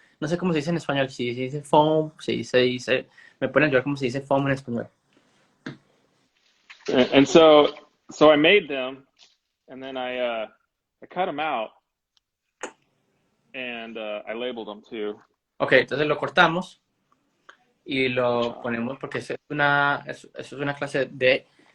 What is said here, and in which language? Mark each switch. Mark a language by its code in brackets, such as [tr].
[es] No sé cómo se dice en español. Si se dice foam, se dice. Me pueden ayudar cómo se dice foam en español. [en] And so I made them, and then I cut them out, and I labeled them too. [es] Okay, entonces lo cortamos y lo ponemos porque eso es una clase de